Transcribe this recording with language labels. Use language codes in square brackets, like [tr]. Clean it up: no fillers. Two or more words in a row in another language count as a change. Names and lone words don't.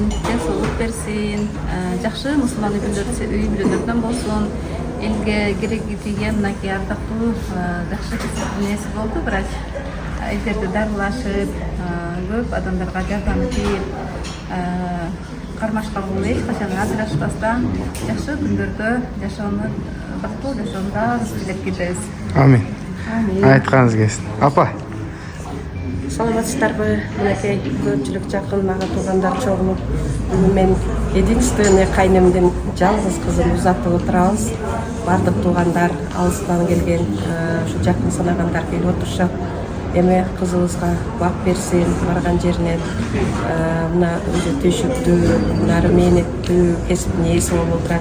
[ky] ден соолук берсин, жакшы мусулман үй-бүлөлөрдөн болсун, элге кереги тийген мынакей ардактуу жакшы нерсе болду, бирок элдерди дарылашып, көп адамдарга жардам тийип, кармашка болуп эч качан ажырашпастан жакшы күндөрдө жашоону бактылуу жашоону баарыбыз тилеп кетебиз. Amin. Aytqanınız kelsin. Apa. Саламатсыздарбы? Мынакей көпчүлүк жакын мага туугандар чогулуп, бүгүн мен единственный кайнемдин жалгыз кызын узатып отурабыз. Бардык туугандар, алыстан келген, ушу жакын санагандар келип отурушат. Эми кызыбызга бак берсин, барган жеринен мына өзү түйшүктүү, нары мээнеттүү кесиптин ээси болуп отурат.